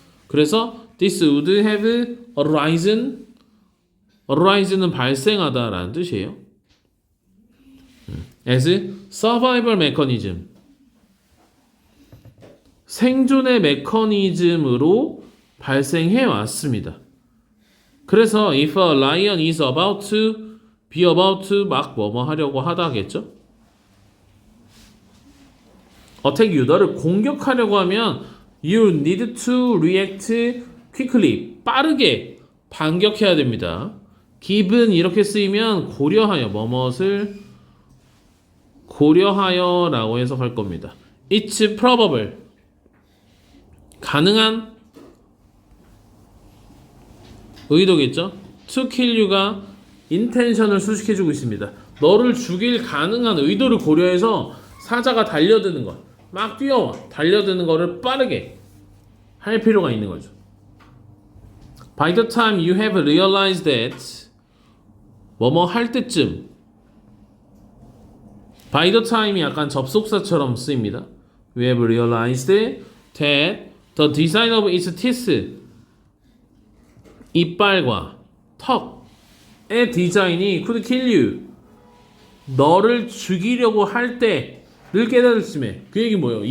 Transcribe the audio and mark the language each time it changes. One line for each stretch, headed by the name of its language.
Korean: 그래서 this would have arisen 은 발생하다라는 뜻이에요. as survival mechanism, 생존의 메커니즘으로 발생해 왔습니다. 그래서 if a lion is about to 막 뭐뭐 하려고 하다겠죠?
English: attack you, 너를 공격하려고 하면 you need to react quickly, 빠르게 반격해야 됩니다.
Korean: given 이렇게 쓰이면 고려하여, 뭐뭇을 고려하여 라고 해석할 겁니다. it's probable, 가능한 의도겠죠? to kill you 가 intention을 수식해주고 있습니다. 너를 죽일 가능한 의도를 고려해서 사자가 달려드는 것, 막 뛰어와 달려드는 거를 빠르게 할 필요가 있는 거죠.
English: By the time you have realized that, 뭐뭐 할 때쯤, by the time이 약간 접속사처럼 쓰입니다. We have realized that the design of its teeth, 이빨과 턱의 디자인이 could kill you, 너를 죽이려고 할 때를 깨달을 쯤에, 그 얘기 뭐예요?